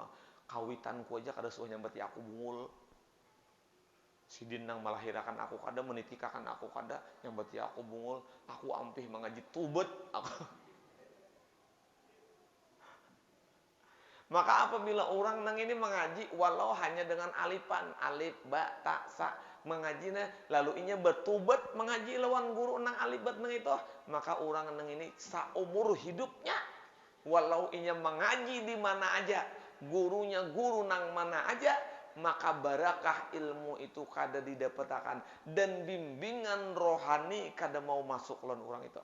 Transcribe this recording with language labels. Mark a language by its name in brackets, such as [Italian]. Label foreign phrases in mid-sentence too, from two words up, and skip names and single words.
[Banjar] Kawitanku aja kada suah nyambati aku bungul. Si dinang melahirakan aku kada, menitikakan aku kada, nyambati aku bungul. Aku ampih mengaji tubet. Maka apabila orang nang ini mengaji walau hanya dengan alipan, alif, ba, ta, sa, mengajinya lalu inya bertubat mengaji lawan guru nang alibat nang itu, maka orang nang ini saumur hidupnya walau inya mengaji di mana aja, gurunya guru nang mana aja, maka barakah ilmu itu kada didapatakan dan bimbingan rohani kada mau masuk lawan orang itu.